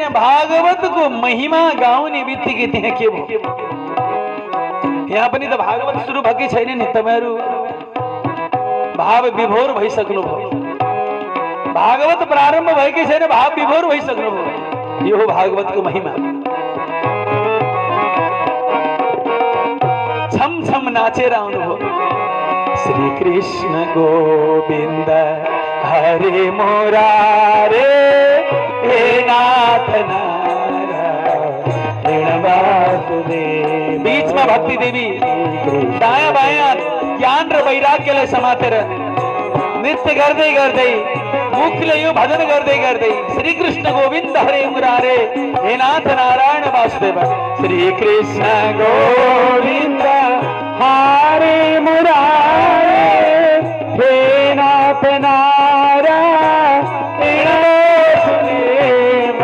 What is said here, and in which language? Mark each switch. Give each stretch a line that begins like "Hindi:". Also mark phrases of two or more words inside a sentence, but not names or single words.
Nepali: भागवतको महिमा गाउने बित्तिकै त्यहाँ के भयो? यहाँ पनि त भागवत सुरु भएकै छैन नि। तपाईहरु भाव विभोर भइसक्नु भयो। भागवत प्रारम्भ भएकै छैन, भाव विभोर भइसक्नु भयो। यो हो भागवतको महिमा। छम छम नाचेर आउनुभयो।
Sanskrit: श्री कृष्ण गोविन्द हरे मुरारे, हे नाथ नारायण वासुदेव।
Nepali: बीचमा भक्ति देवी दायाँ बायाँ ज्ञान र वैराग्यलाई समातेर नृत्य गर्दै गर्दै, मुखले यो भजन गर्दै गर्दै,
Sanskrit: श्री कृष्ण गोविन्द हरे मुरारे, हे नाथ नारायण वासुदेव। श्री कृष्ण गोविन्द हरे मुरारे, हे नाथ नारायण वासुदेव।